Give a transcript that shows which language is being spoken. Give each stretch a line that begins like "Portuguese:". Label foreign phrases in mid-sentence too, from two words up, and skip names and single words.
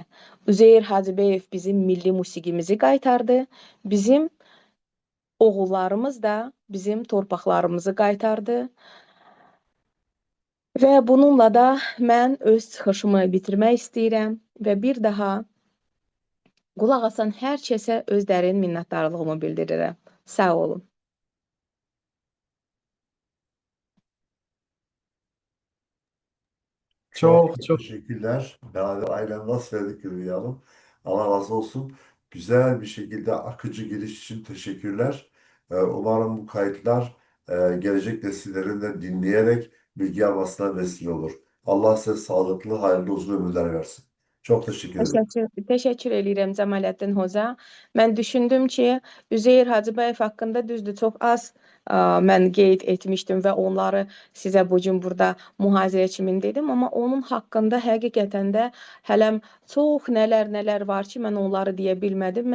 Azerbaijani: Üzeyir Hacıbəyev bizim milli musiqimizi qaytardı, bizim oğullarımız da bizim torpaqlarımızı qaytardı. Və bununla da mən öz çıxışımı bitirmək istəyirəm və bir daha qulaq asan hər kəsə öz dərin minnətdarlığımı bildirirəm. Sağ olun.
Turkish: Çok Teşekkürler. Beraber ailen nasıl verdik Hülya Hanım. Allah razı olsun. Güzel bir şekilde akıcı giriş için teşekkürler. Umarım bu kayıtlar gelecek nesillerin de dinleyerek bilgi almasına vesile olur. Allah size sağlıklı, hayırlı, uzun ömürler versin. Çok teşekkür ederim.
Azerbaijani: Təşəkkür edirəm Cəmaləddin Hoca. Mən düşündüm ki, Üzeyir Hacıbəyev haqqında düzdür, çox az mən qeyd etmişdim və onları sizə bu gün burada mühazirə kimi dedim, amma onun haqqında həqiqətən də hələm çox nələr var ki, mən onları deyə bilmədim.